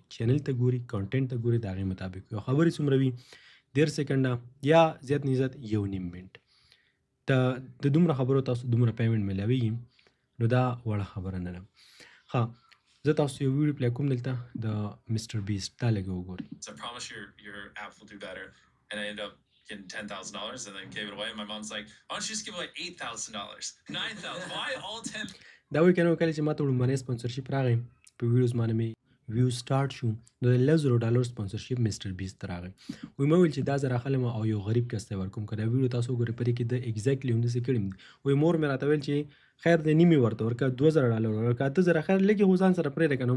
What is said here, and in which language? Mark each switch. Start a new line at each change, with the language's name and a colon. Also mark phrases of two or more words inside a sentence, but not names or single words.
Pashto: چینل ته ګوري، کانټینټ ته ګوري، د هغې مطابق یو خبرې څومره وي 13 سکنډه یا زیات نه زیات 1.5 منټ. د دومره خبرو تاسو دومره پیمنټ میلاویږي نو دا وړه خبره نه ده. ښه زه تاسو یو ویډیو پلی کوم دلته د مسټر بیسټ، دا لږه وګورئ.
English: I promise your app will do better. And I ended up getting $10,000 and then gave it away. And my mom's like, why don't you just give away $8,000, $9,000? Why all 10?
Pashto: دا وایي که نه کله چې ما ته وړومبنی سپانسرشپ راغی په ویډیوز باندې مې ویو سټارټ شو نو د $10,000 سپانسرشپ مسټر بیسټ ته راغی. وایي ما ویل چې دا زه راخلم او یو غریب کس ته ورکوم، که دا ویډیو تاسو وګورئ په دې کې د ایګزیکټلي همداسې کړي دي. وایي مور مې راته ویل چې خیر دی نیمې ورته ورکړه، $2,000 ورکړه، 8,000 خیر لږ یې خو ځان سره پرېږده که نه.